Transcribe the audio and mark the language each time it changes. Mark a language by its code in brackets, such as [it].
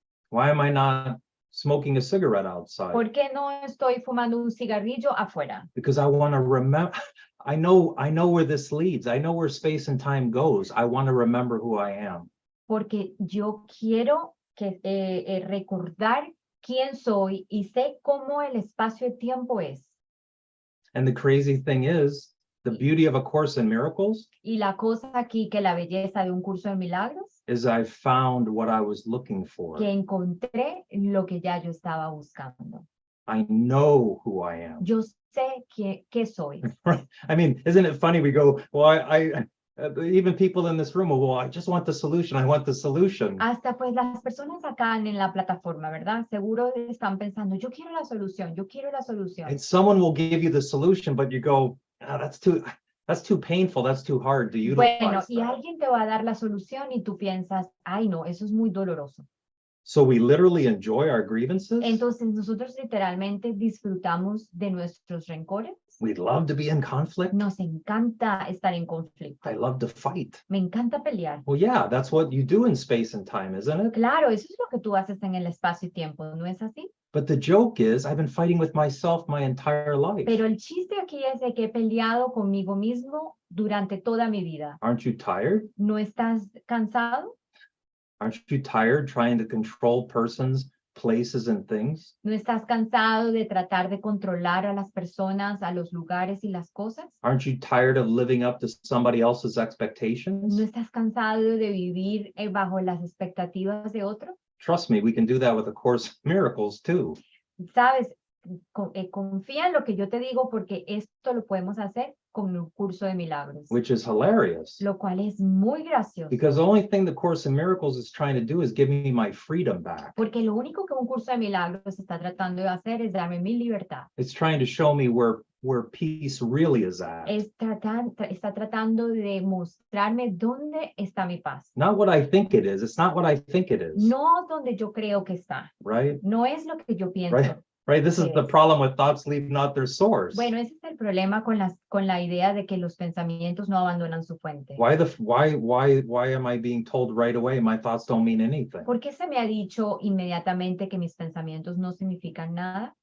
[en] Why am I not smoking a cigarette outside? [es] ¿Por qué no estoy fumando un cigarrillo afuera? [en] Because I want to remember. I know where this leads. I know where space and time goes. I want to remember who I am. [es] Porque yo quiero recordar quién soy y sé cómo el espacio y tiempo es. [en] And the crazy thing is, the beauty of A Course in Miracles [es] Y la cosa aquí, que la belleza de un curso de milagros, [en] is I found what I was looking for. [es] que encontré lo que ya yo estaba buscando. [en] I know who I am. [es] Yo sé qué soy. [en] Right? I mean, isn't it funny? We go, well, even people in this room, well, I just want the solution. I want the solution. [es] Hasta pues las personas acá en la plataforma, ¿verdad? Seguro están pensando, yo quiero la solución, yo quiero la solución. [en] And someone will give you the solution, but you go, that's too painful. That's too hard to utilize. [es] Bueno, y [en] that. [es] alguien te va a dar la solución y tú piensas, ay no, eso es muy doloroso. [en] So we literally enjoy our grievances. [es] Entonces nosotros literalmente disfrutamos de nuestros rencores. [en] We love to be in conflict. [es] Nos encanta estar en conflicto. [en] I love to fight. [es] Me encanta pelear. [en] Well, yeah, that's what you do in space and time, isn't it? [es] Claro, eso es lo que tú haces en el espacio y tiempo, ¿no es así? [en] But the joke is, I've been fighting with myself my entire life. [es] Pero el chiste aquí es de que he peleado conmigo mismo durante toda mi vida. [en] Aren't you tired? [es] ¿No estás cansado? [en] Aren't you tired trying to control persons, places, and things? [es] ¿No estás cansado de tratar de controlar a las personas, a los lugares y las cosas? [en] Aren't you tired of living up to somebody else's [es] ¿No [en] expectations? [es] estás cansado de vivir bajo las expectativas de otro? [en] Trust me, we can do that with A Course in Miracles too. [es] Sabes, confía en lo que yo te digo porque esto lo podemos hacer con un curso de milagros, [en] Which is hilarious. [es] lo cual es muy gracioso. [en] Because the only thing the Course in Miracles is trying to do is give me my freedom back. [es] Porque lo único que un curso de milagros está tratando de hacer es darme mi libertad. [en] It's trying to show me where peace really is at. [es] Está tratando de mostrarme dónde está mi paz. [en] Not what I think it is. It's not what I think it is. [es] No donde yo creo que está. [en] Right? [es] No es lo que yo pienso. [en] Right. Right. This is the Yes. problem with thoughts leave not their source. [es] Bueno, ese es el problema con la idea de que los pensamientos no abandonan su fuente. [en] Why am I being told right away my thoughts don't mean anything? [es] ¿Por qué se me ha dicho inmediatamente que mis pensamientos no significan nada?